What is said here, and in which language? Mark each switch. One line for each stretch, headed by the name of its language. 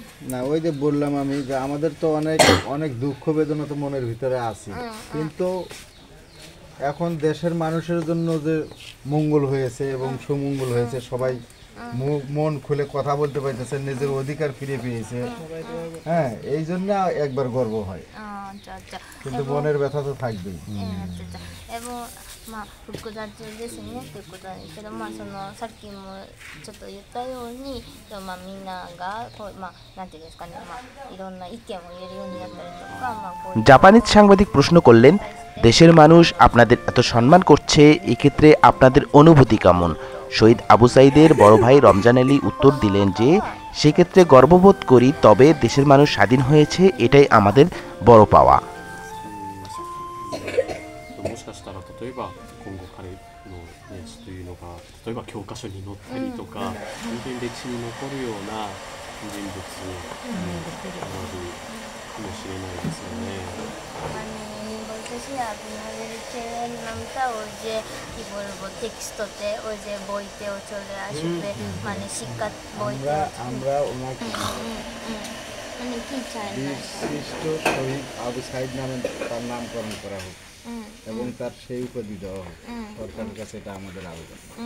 Bangla: না, ওই যে বললাম আমি যে আমাদের তো অনেক অনেক দুঃখ বেদনা তো মনের ভিতরে আছে, কিন্তু এখন দেশের মানুষের জন্য যে মঙ্গল হয়েছে এবং সুমঙ্গল হয়েছে, সবাই মন খুলে কথা বলতে পারতেছে, নিজের অধিকার ফিরে পেয়েছে, হ্যাঁ, এই জন্য একবার গর্ব হয়। কিন্তু মনের ব্যথা তো থাকবেই। এবং
Japanese: まあ、複雑ですねということなんですけど、さっきもちょっと言ったように、みんながこう、なんていうんですかね、いろんな意見を言えるようになったりとか、こう
Bangla: জাপানিজ সাংবাদিক প্রশ্ন করলেন, দেশের মানুষ আপনাদের এত সম্মান করছে, এক্ষেত্রে আপনাদের অনুভূতি কেমন? শহীদ আবু সাইদের বড় ভাই রমজান আলী উত্তর দিলেন যে সেক্ষেত্রে গর্ববোধ করি, তবে দেশের মানুষ স্বাধীন হয়েছে, এটাই আমাদের বড় পাওয়া।
Japanese: もしかしたら例えば今後彼の、ね、死というのが例えば教科書に載ったりとか、本当に歴史に残るような人物になるかもしれないですよね。
Bangla: বলতেছি আপনাদের চ্যানেল নামটা ওই যে কি বলবো টেক্সটতে ওই যে বইতেও চলে আসবে, মানে শিক্ষা বইতে আমরা ওনাকে মানে কি চাই না শ্রেষ্ঠ শহীদ আবু সাইদ নামে তার নামকরণ করা হোক এবং তার সেই উপাধি দেওয়া হোক, সরকারের কাছে এটা আমাদের আবেদন।